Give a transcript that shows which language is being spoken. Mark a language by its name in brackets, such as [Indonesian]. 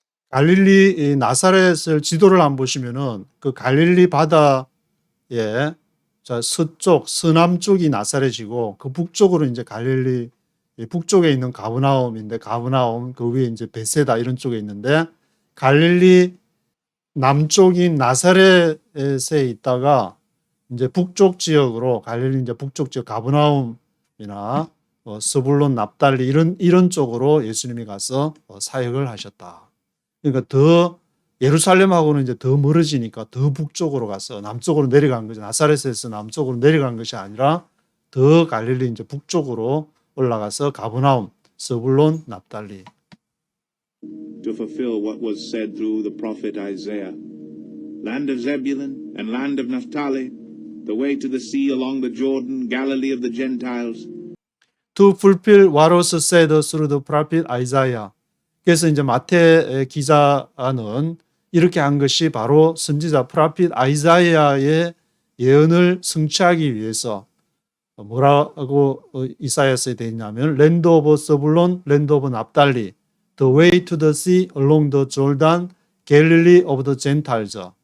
[Korean] 갈릴리 나사렛을 지도를 안 보시면은 그 갈릴리 바다의 서쪽, 서남쪽이 나사렛이고 그 북쪽으로 이제 갈릴리 북쪽에 있는 가브나움인데 가브나움 그 위에 이제 베세다 이런 쪽에 있는데 갈릴리 남쪽인 나사렛에 있다가 이제 북쪽 지역으로 갈릴리 이제 북쪽 지역 가브나움이나 스불론 납달리 이런 쪽으로 예수님이 가서 사역을 하셨다. 그러니까 더 예루살렘하고는 이제 더 멀어지니까 더 북쪽으로 가서 남쪽으로 내려간 거죠. 나사렛에서 남쪽으로 내려간 것이 아니라 더 갈릴리 이제 북쪽으로 올라가서 가브나움, 스불론, 납달리. [English] To fulfill what was said through the prophet Isaiah, land of Zebulun and land of Naphtali, the way to the sea along the Jordan, Galilee of the Gentiles. To fulfill what was said through the prophet Isaiah. [Korean] 그래서 이제 마태 기자는 이렇게 한 것이 바로 선지자 프라핏 아이사야의 예언을 성취하기 위해서 뭐라고 이사야서에 되어 있냐면 [English] land of Zebulun, land of Naphtali, the way to the sea along the Jordan, Galilee of the Gentiles.